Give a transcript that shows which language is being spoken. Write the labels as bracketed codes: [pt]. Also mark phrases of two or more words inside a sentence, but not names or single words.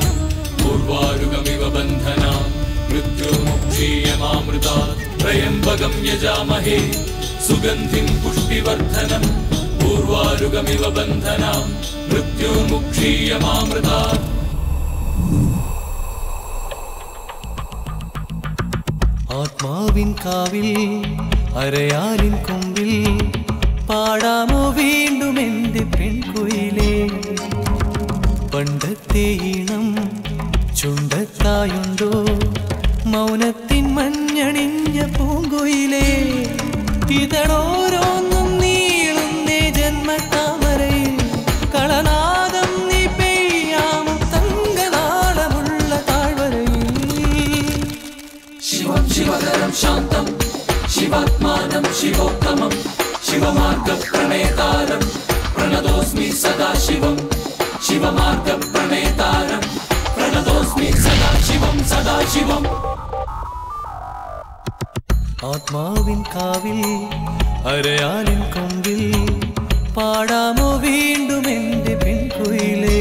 [sa] पूर्वारुगमिव बन्धनान् मृत्युर्मुक्षीयमामृतात् त्र्यम्बकं यजामहे सुगन्धिं पुष्टिवर्धनं पूर्वारुगमिव बन्धनान् मृत्युर्मुक्षीयमामृतात् [ml] ആത്മാവിൻ കാവിൽ അരയാലിൻ കൊമ്പിൽ പാടാമോ വീണ്ടും എൻ്റെ പെൺകുയിലേ പണ്ടത്തെ ഈണം ചുണ്ടത്തായുണ്ടോ മൗനത്തിൻ മഞ്ഞണിഞ്ഞ പൂങ്കുയിലേ ഇതളോരോന്നും നീളുന്നേ ജന്മതാമരയിൽ കളനാദം നീ പെയ്യാമോ തങ്കനാളമുള്ള താഴ്വരയിൽ [sa] शिवं शिवधरं शान्तं शिवात्मानं शिवोत्तमं शिवमार्गप्रणेतारं प्रणतोऽस्मि सदा शिवं शिवमार्गप्रणेतारं प्रणतोऽस्मि सदा शिवं सदा शिवम् [ml] ആത്മാവിൻ കാവിൽ അരയാലിൻ കൊമ്പിൽ പാടാമോ വീണ്ടും എൻ്റെ പെൺകുയിലേ